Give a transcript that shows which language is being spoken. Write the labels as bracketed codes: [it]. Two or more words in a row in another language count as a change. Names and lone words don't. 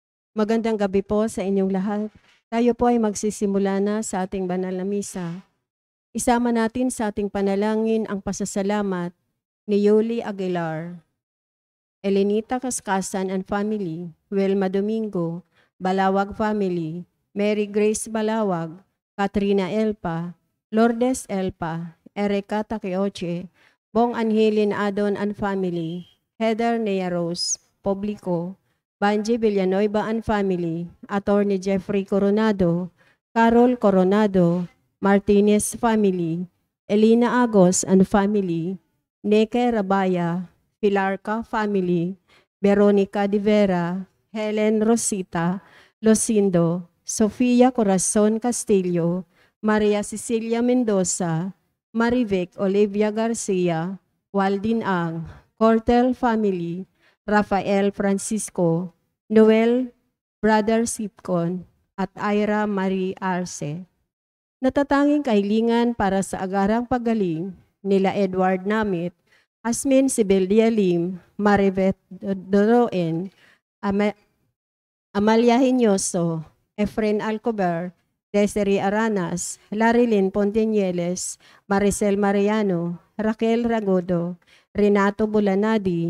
[tl] Magandang gabi po sa inyong lahat. Tayo po ay magsisimula na sa ating banal na misa. Isama natin sa ating panalangin ang pasasalamat ni Yuli Aguilar, Elenita Kaskasan and Family, Wilma Domingo, Balawag Family, Mary Grace Balawag, Katrina Elpa, Lourdes Elpa, Erika Takeoche, Bong Angelin Adon and Family, Heather Nea Rose, Publico, Banji Villanueva and Family, Attorney Jeffrey Coronado, Carol Coronado, Martinez Family, Elina Agos and Family, Neke Rabaya, Pilarca Family, Veronica de Vera, Helen Rosita, Losindo, Sofia Corazon Castillo, Maria Cecilia Mendoza, Marivic Olivia Garcia, Waldin Ang, Cortel Family, Rafael Francisco, Noel Brother Sipcon, at Ira Marie Arce. Natatanging kahilingan para sa agarang paggaling nila Edward Namit, Asmin Sibelia Lim, Maribeth Doroen, Amalia Hinyoso, Efren Alcober, Desiree Aranas, Larilyn Pontinieles, Maricel Mariano, Raquel Ragodo, Renato Bulanadi,